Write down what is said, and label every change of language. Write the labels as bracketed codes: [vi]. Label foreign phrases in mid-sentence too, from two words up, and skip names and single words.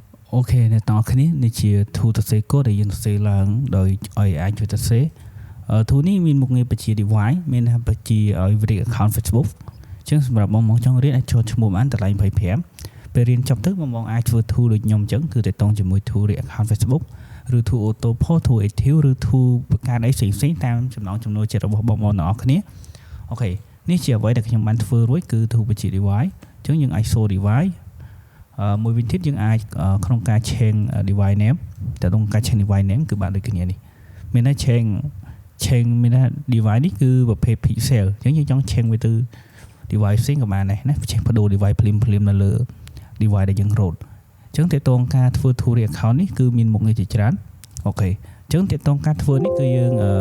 [km] Ok អ្នកទាំងអស់គ្នានេះជា tool សរសេរកូដដែលយើងសរសេរឡើងដោយឲ្យ AI ជួយសរសេរ tool នេះមានមុខងារបញ្ជា device មានថាបញ្ជាឲ្យ [en] create account Facebook [km] អញ្ចឹងសម្រាប់បងចង់រៀនអាចចុះឈ្មោះបានតម្លៃ 25ពេលរៀនចប់ទៅបងអាចធ្វើ tool ដូចខ្ញុំអញ្ចឹងគឺទៅតងជាមួយ [en] tool create account Facebook [km] ឬ [en] tool auto post tool active [km] ឬ tool បង្កើតអីផ្សេងៗតាម ចំណង់ចំណូលចិត្តរបស់បងទាំងអស់គ្នាអូខេនេះជាអ្វីដែលខ្ញុំបានធ្វើរួចគឺ tool បញ្ជា device អញ្ចឹងយើងអាច [en] show device [km] មួយវិញទៀតយើងអាចក្នុងការ [en] change device name [km] តែក្នុងការ [en] change device name [km] គឺបានដូចគ្នានេះមានតែ change មានថា device នេះគឺប្រភេទ pixel អញ្ចឹងយើងចង់ change វាទៅ device ផ្សេងក៏បានដែរណា change បដូរ device ភ្លាមនៅលើ device ដែលយើង root អញ្ចឹងតើតងការធ្វើ [en] tool account [km] នេះគឺមានមុខងារជាច្រើនអូខេអញ្ចឹងតើតងការធ្វើនេះគឺយើង